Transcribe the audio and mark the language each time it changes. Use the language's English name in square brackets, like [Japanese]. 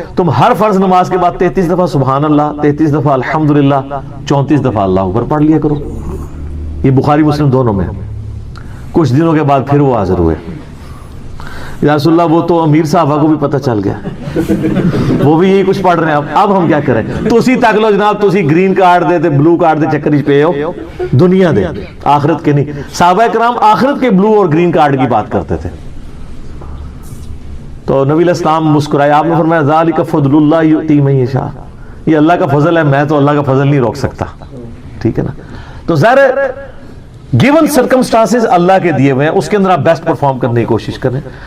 [Urdu] تم ہر فرض نماز کے بعد 33 دفعہ سبحان اللہ، 33 دفعہ الحمدللہ، 34 دفعہ اللہ اکبر پڑھ لیا کرو. یہ بخاری مسلم دونوں میں. کچھ دنوں کے بعد پھر وہ حاضر ہوئے. یا رسول اللہ وہ تو امیر صحابہ کو بھی پتہ چل گیا، وہ بھی یہی کچھ پڑھ رہے ہیں. اب ہم کیا کریں؟ [Punjabi] تسی تک لو جناب، تسی گرین کارڈ دے تے بلو کارڈ دے چکر پہ ہو، دنیا دے آخرت کے نہیں. [Urdu] صحابہ کرام آخرت کے بلو اور گرین کارڈ کی بات کرتے تھے. تو نبی علیہ السلام مسکرائے، آپ نے فرمایا [Arabic] ذالک فضل اللہ یؤتی من یشاء، [Urdu] یہ اللہ کا فضل ہے، میں تو اللہ کا فضل نہیں روک سکتا. ٹھیک ہے نا. تو ظاہر گیون سرکمسٹانسز اللہ کے دیے ہوئے ہیں، اس کے اندر آپ بیسٹ پرفارم کرنے کی کوشش کریں.